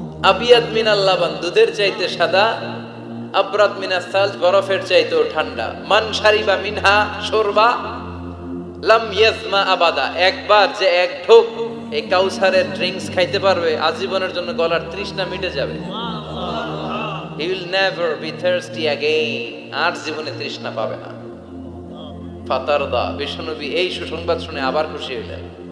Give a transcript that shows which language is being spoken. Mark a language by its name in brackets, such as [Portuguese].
[Arabic] আবিয়াদ মিনাল লাবান, [Bangla] দুধের চাইতে সাদা। [Arabic] আবরাদ মিনাস সালজ, [Bangla] বরফের চাইতেও ঠান্ডা। [Arabic] মান শারিবা মিনহা শুরবা লাম ইয়াজমা আবাদা, [Bangla] একবার যে এক ঢোক এই কাউসারের ড্রিঙ্কস খাইতে পারবে আজীবনের জন্য গলার তৃষ্ণা মিটে যাবে। [English] He will never be thirsty again, [Bangla] আর জীবনে তৃষ্ণা পাবে না। ফাতারদা, বিশ্বনবী এই সুসংবাদ শুনে আবার খুশি হইলেন।